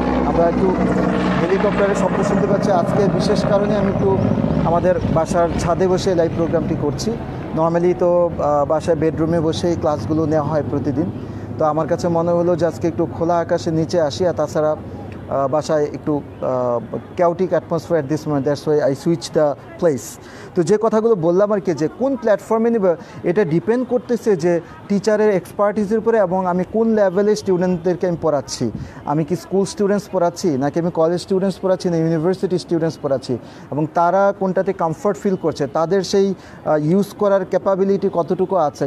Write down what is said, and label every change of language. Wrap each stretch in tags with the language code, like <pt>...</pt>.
<bn>আমরা একটু হেলিকপ্টারের শব্দ শুনতে পাচ্ছি, আজকে বিশেষ কারণে আমি একটু আমাদের বাসার ছাদে বসে লাইভ প্রোগ্রামটি করছি। নর্মালি তো বাসায় বেডরুমে বসেই ক্লাসগুলো নেওয়া হয় প্রতিদিন, তো আমার কাছে মনে হলো যে আজকে একটু খোলা আকাশের নিচে আসি। আর তাছাড়া বাসায় একটু</bn> <en>chaotic atmosphere at this moment, that's why I switched the place.</en> <bn>তো যে কথাগুলো বললাম আর কি, যে কোন প্ল্যাটফর্মে নেবে এটা ডিপেন্ড করতেছে যে টিচারের এক্সপার্টিসের উপরে এবং আমি কোন লেভেলের স্টুডেন্টদেরকে আমি পড়াচ্ছি। আমি কি স্কুল স্টুডেন্টস পড়াচ্ছি, নাকি আমি কলেজ স্টুডেন্টস পড়াচ্ছি, না ইউনিভার্সিটি স্টুডেন্টস পড়াচ্ছি, এবং তারা কোনটাতে কমফর্ট ফিল করছে, তাদের সেই ইউজ করার ক্যাপাবিলিটি কতটুকু আছে।</bn>